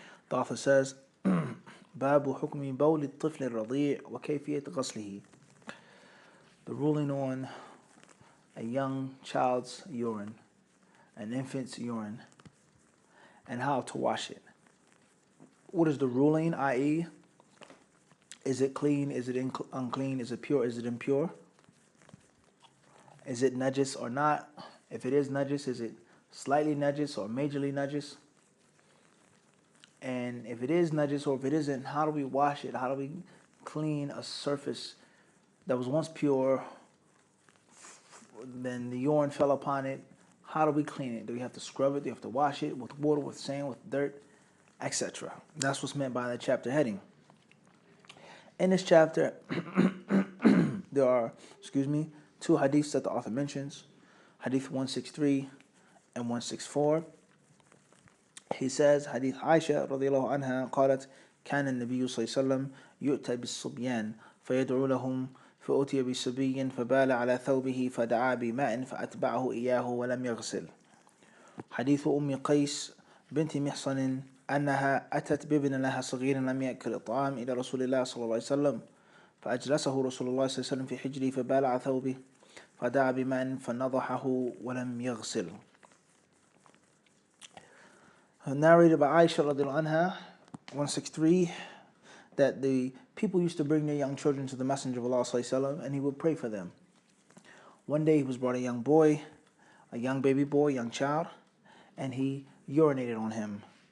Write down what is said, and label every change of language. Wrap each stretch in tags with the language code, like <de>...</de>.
<en>The author says,</en> <ar>باب حكم بول الطفل الرضيع وكيفية غسله.</ar> <en>The ruling on a young child's urine, an infant's urine, and how to wash it. What is the ruling, i.e., is it clean, is it unclean, is it pure, is it impure? Is it najis or not? If it is najis, is it slightly najis or majorly najis? And if it is najis or if it isn't, how do we wash it? How do we clean a surface that was once pure, then the urine fell upon it? How do we clean it? Do we have to scrub it? Do we have to wash it with water, with sand, with dirt, etc.? That's what's meant by the chapter heading. In this chapter, there are, two hadiths that the author mentions, Hadith 163 and 164. He says,</en> <ar>Hadith Aisha radiallahu anha قالت كان النبي صلى الله عليه وسلم يؤتى بالصبيان فيدعو لهم فأتي بصبي فبال على ثوبه فدعا بماء فأتبعه إياه ولم يغسل. حديث أم قيس بنت محصن أنها أتت بابن لها صغير لم يأكل الطعام إلى رسول الله صلى الله عليه وسلم فأجلسه رسول الله صلى الله عليه وسلم في حجره فبال على ثوبه فدعا بماء فنضحه ولم يغسل.</ar> <en>Narrated by Aisha radiallahu anha, 163, that the people used to bring their young children to the Messenger of Allah sallallahu alaihi wasallam, and he would pray for them. One day he was brought a young boy, a young baby boy, young child, and he urinated on him.</en>